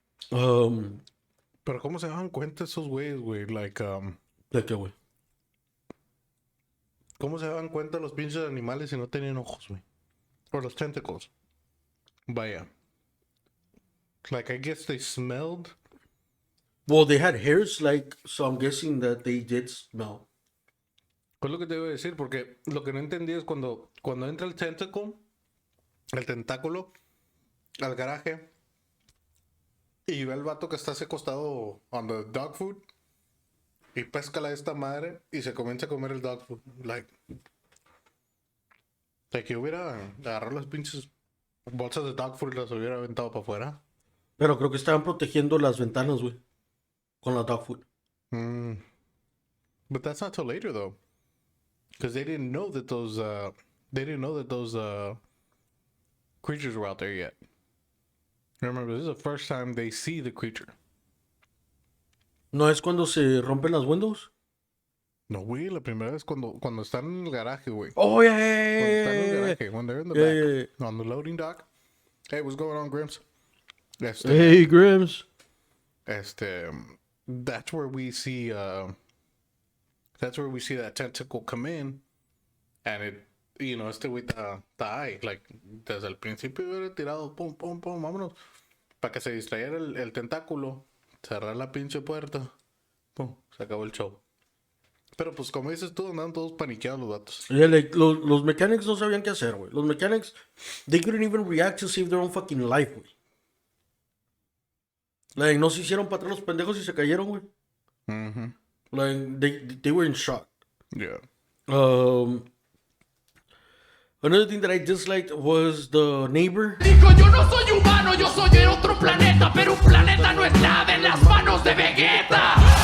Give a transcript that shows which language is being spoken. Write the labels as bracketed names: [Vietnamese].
[Spanish] Pero ¿cómo se dan cuenta esos güeyes, güey? [English] Like, [Spanish] ¿De qué, güey? ¿cómo se dan cuenta los pinches animales si no tienen ojos, güey? O los tentacles. Vaya. [English] Like, I guess they smelled. Well, they had hairs, like, so I'm guessing that they did smell. [Spanish] Pues lo que te iba a decir, porque lo que no entendí es cuando entra el tentáculo, al garaje, y ve al vato que está así acostado [English] on the dog food, [Spanish] y pesca a esta madre, y se comienza a comer el dog food. Like que hubiera agarrado las pinches bolsas de dog food y las hubiera aventado para afuera. Pero creo que estaban protegiendo las ventanas, güey. Con la dog food. [English] But that's not till later, though. Because they didn't know that those creatures were out there yet. Remember, this is the first time they see the creature. [Spanish] ¿No es cuando se rompen las windows? No, güey, la primera vez cuando están en el garaje, güey. [English] Oh, yeah, [Spanish] Cuando están en el [English] yeah, garaje, when they're in the yeah, back, on the loading dock. Hey, what's going on, Grimms? Hey, Grims. That's where we see that tentacle come in, and it, [Spanish] este güey está ahí, like, desde el principio hubiera tirado, pum, pum, pum, vámonos, para que se distrayera el tentáculo, cerrar la pinche puerta, pum, se acabó el show. Pero pues como dices tú, andan todos paniqueados los vatos. Yeah, like, los mechanics no sabían qué hacer, güey. [English] Los mechanics, they couldn't even react to save their own fucking life, güey. [Spanish] Like, no se hicieron para atrás los pendejos y se cayeron, güey. [English] Like, they were in shock. Yeah. Another thing that I disliked was the neighbor. [Spanish] Dijo, yo no soy humano, yo soy de otro planeta, pero un planeta no es nada en las manos de Vegeta.